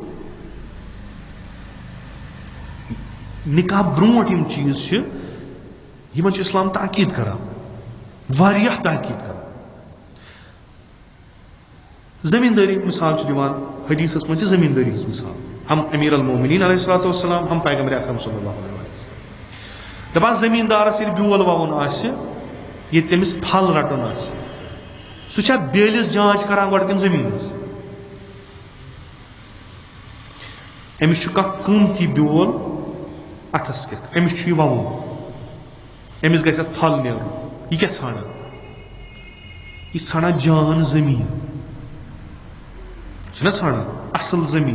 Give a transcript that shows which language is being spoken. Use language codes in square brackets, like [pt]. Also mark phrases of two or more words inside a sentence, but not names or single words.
[ks] نکاح برونٹھ یم چیٖز چھِ یِمن چھُ اسلام تاکید کران واریاہ تاکید کران زمینداری مثال چھُ دِوان حدیثس منٛز چھِ زمینداری ہٕنٛز مثال ہم امیر المومنین [ar] علیہ الصلوۃ والسلام [ks] ہم پیغمبر اکرم [ar] صلی اللہ علیہ وسلم [ks] دپان زمیندارس ییٚلہِ بیول ووُن آسہِ ییٚتہِ تٔمِس پھل رٹُن آسہِ سُہ چھا بیلِس جانچ کران گۄڈٕ کِنہٕ زمیٖنس أمِس چھُ کانٛہہ قۭمتی بیول اتھس کٮ۪تھ أمِس چھُ یہِ ووُن أمِس گژھِ اتھ پھل نیرُن یہ کیا ژھانڈان یہ ژھانڈان جان زمین چھُنہ ژھانڈان اصل زمین